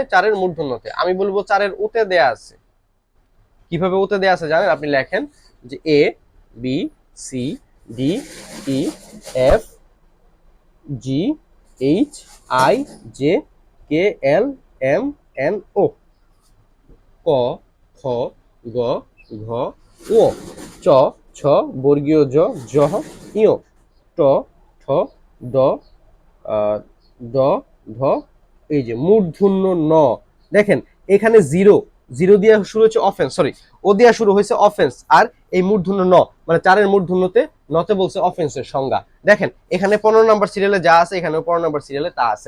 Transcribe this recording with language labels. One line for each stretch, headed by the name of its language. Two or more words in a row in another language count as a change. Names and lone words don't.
Bangla: 4-এর মূর্ধন্যতে। আমি বলবো 4-এর ওতে দেয়া আছে। কিভাবে ওতে দেয়া আছে জানেন? আপনি লেখেন যে
English: A B C D E F G H I J K L M N O,
Bangla: ক খ গ ঘ ঙ, চ ছ বর্গীয় জ ঝ ইয়, ট ঠ ড দ ধ, এই যে মূর্ধন্য ন। দেখেন এখানে জিরো, জিরো দিয়ে শুরু হচ্ছে অফেন্স, সরি ও দিয়ে শুরু হয়েছে অফেন্স, আর এই মূর্ধন্য ন মানে 4-এর মূর্ধন্যতে নতে বলছে অফেন্সের সংজ্ঞা। দেখেন এখানে 15 নম্বর সিরিয়ালে যা আছে এখানেও 15 নম্বর সিরিয়ালে তা আছে।